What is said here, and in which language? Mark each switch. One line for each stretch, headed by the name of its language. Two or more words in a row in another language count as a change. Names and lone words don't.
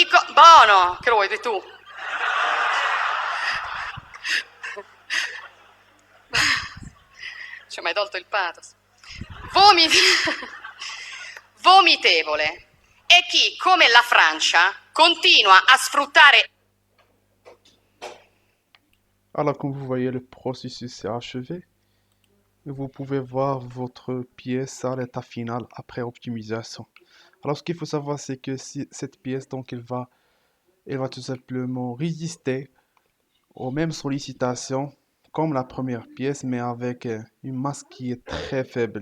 Italian: Bono, che lo vuoi tu? Ci hai mai tolto il pathos? Vomitevole è chi, come la Francia, continua a sfruttare...
French: Alors, comme vous voyez, le processus est achevé. Et vous pouvez voir votre pièce à l'état final après optimisation. Alors, ce qu'il faut savoir, c'est que si cette pièce, donc, elle va tout simplement résister aux mêmes sollicitations comme la première pièce, mais avec une masse qui est très faible.